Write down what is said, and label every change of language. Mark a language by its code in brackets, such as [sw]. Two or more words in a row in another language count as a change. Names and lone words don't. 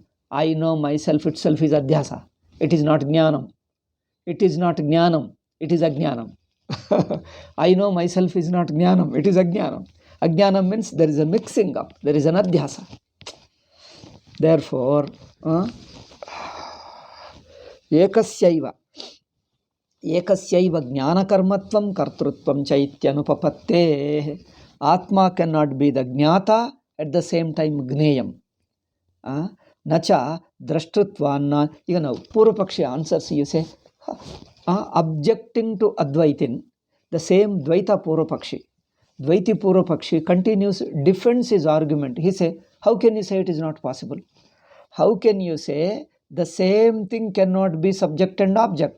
[en] I know myself itself is Adhyasa. It is not Jnanam. It is not Jnanam. It is Ajnanam. I know myself is not Jnanam. It is Ajnanam. Ajnanam means there is a mixing up. There is an Adhyasa. Therefore, [sa] Ekasyaiva jnanakarmatvam kartrutvam chaityanupapatte. [en] Atma cannot be the jnata, at the same time gneyam. [sa] Nacha drashtutvanna. [en] You know, Purvapakshi answers, you say, objecting to Advaitin, the same [sa] Dvaita Purvapakshi. Dvaiti Purvapakshi [en] continues, defends his argument. He says, how can you say it is not possible? How can you say the same thing cannot be subject and object?